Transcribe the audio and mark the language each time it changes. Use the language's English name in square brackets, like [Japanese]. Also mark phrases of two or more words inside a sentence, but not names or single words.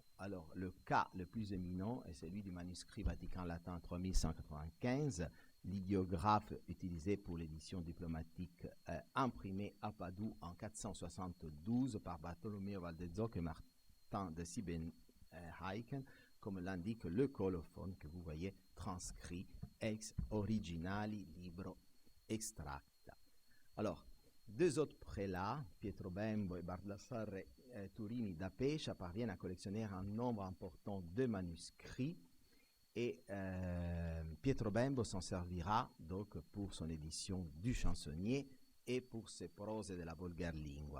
[French] Alors, le cas le plus éminent est celui du manuscrit Vatican latin 3195, l'idiographe utilisé pour l'édition diplomatique imprimée à Padoue en 472 par Bartolomeo Valdezzo et Martin de Siebenheiken, comme l'indique le colophone que vous voyez transcrit [Latin] ex originali libro extracta. [French] Alors, deux autres prélats, Pietro Bembo et Baldassare Turini da Pescia, parviennent à collectionner un nombre important de manuscrits, et Pietro Bembo s'en servira donc pour son édition du Chansonnier et pour ses proses de la Volgar Lingua.